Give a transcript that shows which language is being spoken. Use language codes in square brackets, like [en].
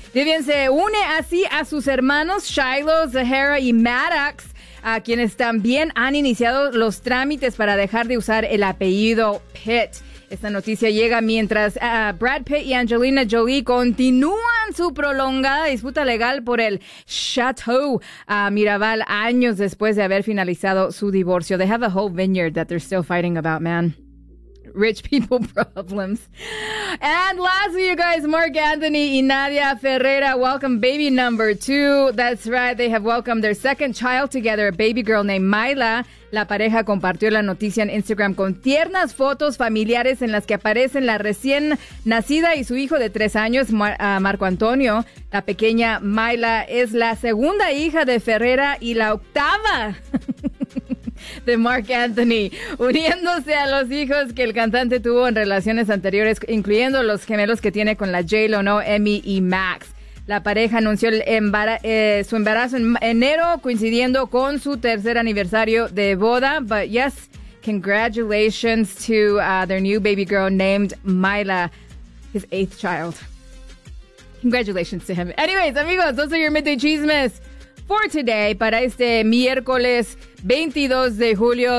[es] Vivian se une así a sus hermanos Shiloh, Zahara y Maddox, a quienes también han iniciado los trámites para dejar de usar el apellido Pitt. Esta noticia llega mientras Brad Pitt y Angelina Jolie continúan su prolongada disputa legal por el Chateau Miraval años después de haber finalizado su divorcio. [en] They have a whole vineyard that they're still fighting about, man. Rich people problems. And lastly, you guys, Mark Anthony y Nadia Ferreira welcome baby number 2. That's right, they have welcomed their second child together, a baby girl named Myla. [es] La pareja compartió la noticia en Instagram con tiernas fotos familiares en las que aparecen la recién nacida y su hijo de 3 años, Marco Antonio. La pequeña Myla es la segunda hija de Ferreira y la octava de Mark Anthony, uniéndose a los hijos que el cantante tuvo en relaciones anteriores, incluyendo los gemelos que tiene con la J-Lo, ¿no? Emmy y Max. La pareja anunció su embarazo en enero, coincidiendo con su tercer aniversario de boda. [en] But yes, congratulations to their new baby girl named Myla, his 8th child. Congratulations to him. Anyways, amigos, those are your midday chismes for today, [es] para este miércoles 22 de julio.